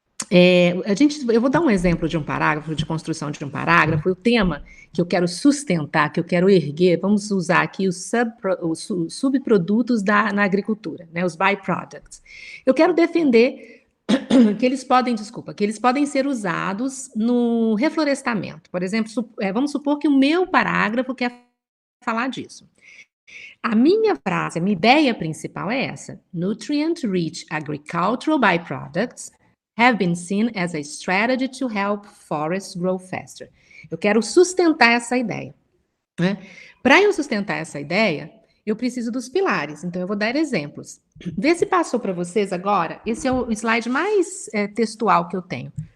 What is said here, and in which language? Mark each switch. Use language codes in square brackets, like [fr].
[pt] Eu vou dar um exemplo de um parágrafo, de construção de um parágrafo, o tema que eu quero sustentar, que eu quero erguer, vamos usar aqui os subprodutos na agricultura, né, os byproducts. Eu quero defender que eles podem ser usados no reflorestamento. Por exemplo, vamos supor que o meu parágrafo quer falar disso. A minha frase, a minha ideia principal é essa: [en] nutrient-rich agricultural byproducts have been seen as a strategy to help forests grow faster. [pt] Eu quero sustentar essa ideia. Né? Para eu sustentar essa ideia, eu preciso dos pilares, então eu vou dar exemplos. Vê se passou para vocês agora. Esse é o slide mais textual que eu tenho.